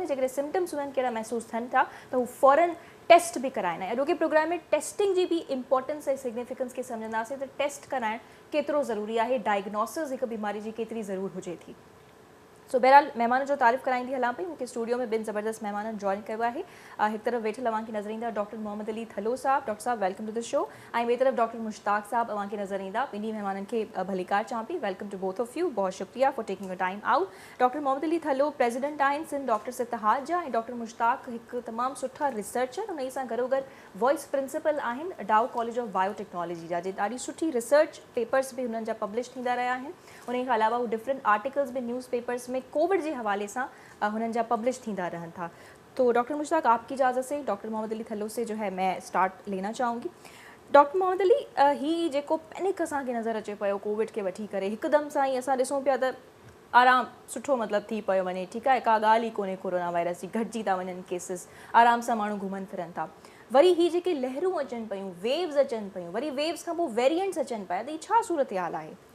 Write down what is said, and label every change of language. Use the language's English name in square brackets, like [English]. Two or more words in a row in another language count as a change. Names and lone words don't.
[Sindhi] जेकॾहिं सिम्टम्स उन्हनि कहिड़ा महसूसु थियनि था त हू फ़ौरन टेस्ट बि कराइनि ऐं अॼोके प्रोग्राम में टेस्टिंग जी बि इम्पोर्टेंस ऐं सिग्निफिकेंस खे सम्झंदासीं त टेस्ट कराइणु केतिरो ज़रूरी आहे, डायग्नोसिस हिकु बीमारी जी केतिरी ज़रूरु हुजे थी। सो बहरहाल महिमान जो तारीफ़ कराईंदी हलां पई। मूंखे स्टूडियो में ॿिनि ज़बरदस्त महिमाननि जॉइन कयो आहे। हिकु तरफ़ वेठल अव्हांखे नज़र ईंदा डॉक्टर मोहम्मद अली थलो साहब। [English] डॉक्टर साहब welcome to the show. [Sindhi] ऐं ॿिए तरफ़ डॉक्टर मुश्ताक साहब अव्हांखे नज़र ईंदा। ॿिन्ही महिमाननि खे भलीकार चवां पई। [English] welcome to both of you. [Urdu] बहुत शुक्रिया [English] for taking your time out. [Sindhi] डॉक्टर मोहम्मद अली थलो प्रेसिडेंट आहिनि सिंध डॉक्टर्स इत्तेहाद जा ऐं डॉक्टर मुश्ताक हिकु तमामु सुठा रिसर्चर, उन सां गॾोगॾु [English] vice principal [Sindhi] आहिनि डाउ कॉलेज ऑफ बायोटेक्नोलॉजी जा, जे ॾाढी सुठी [English] research papers [Sindhi] बि हुननि जा पब्लिश थींदा रहिया आहिनि। उन खां अलावा हू [English] different articles [Sindhi] बि [English] newspapers [Sindhi] में कोविड जे हवाले से हुननि जा पब्लिश थींदा रहन था। [Urdu] تو ڈاکٹر مشتاق، آپ کی اجازت سے ڈاکٹر محمد علی تھلو سے جو ہے میں سٹارٹ لینا چاہوں گی. [Sindhi] डॉक्टर मोहम्मद अली, ही जेको पैनिक असांखे नज़र अचे पियो कोविड के वठी करे, हिकदमि सां ई असां ॾिसूं पिया त आराम सुठो मतिलबु थी पियो वञे, ठीकु आहे, का ॻाल्हि ई कोन्हे कोरोना वायरस जी, घटिजी था वञनि केसिस, आराम सां माण्हू घुमनि फिरनि था। वरी ही जेके लहरूं अचनि पियूं, वेव्स अचनि पियूं, वरी वेव्स खां पोइ वेरिएंट्स अचनि पिया, त ही छा सूरत हाल आहे?